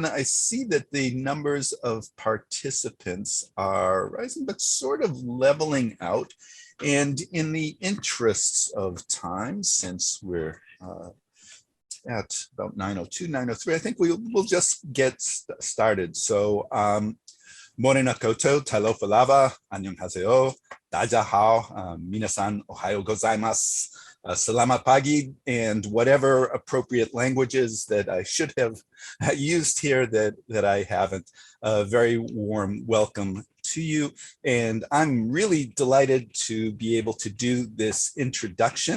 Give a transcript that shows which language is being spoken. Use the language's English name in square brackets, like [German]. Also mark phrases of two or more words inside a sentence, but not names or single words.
[English] I see that the numbers of participants are rising, but sort of leveling out. And in the interests of time, since we're at about 9:02, 9:03, I think we'll just get started. [Māori] So, Morena koto, [Samoan] talofa lava, [Japanese] annyeonghaseyo, dajahao, みなさん おはよう ございます. [Indonesian] Salamat pagi, [English] and whatever appropriate languages that I should have used here that I haven't. A very warm welcome to you. And I'm really delighted to be able to do this introduction.